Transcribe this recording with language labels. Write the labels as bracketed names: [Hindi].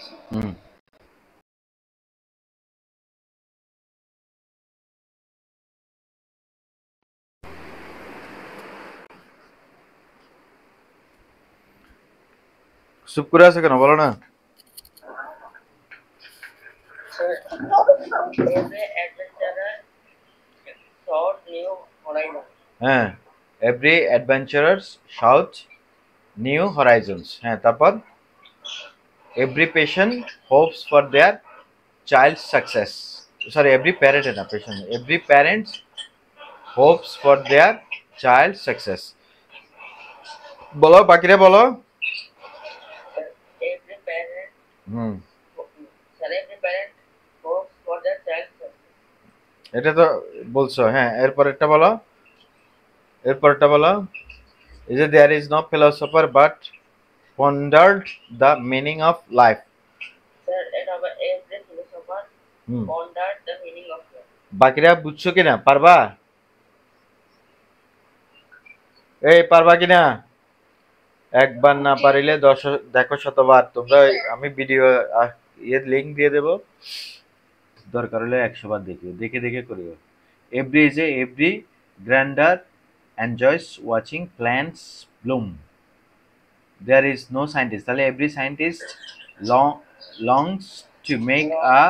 [Bangla] হুম চুপ করে আছে কেন বলো না [English] Sir, every adventurer sought new horizons. [Bangla] হ্যাঁ [English] every adventurers shout new horizons [Bangla] হ্যাঁ তারপর every patient Hopes for their child success sorry every parent না patient [English] every parents hopes for their child success [Bangla] বলো বাকিরা বলো [English] Sir, every parent, hmm sir, every parent hopes for their child's success. [Bangla] এটা তো বলছো হ্যাঁ এরপরেরটা বলো এরপরটা বলো [English] is it there is no philosopher but pondered the meaning of life Sir, and our every philosopher hmm pondered the meaning of life. [Bangla] বাকিরা বুঝছো কিনা পারবা এই পারবা কিনা একবার না পারিলে দেখো শতবার তোমরা আমি ভিডিও লিংক দিয়ে দেবো দরকার হলে 100 বার দেখিও দেখে দেখে করিও [English] every gardener enjoys watching plants bloom there is no scientist [Bangla] তাহলে [English] every scientist longs to make a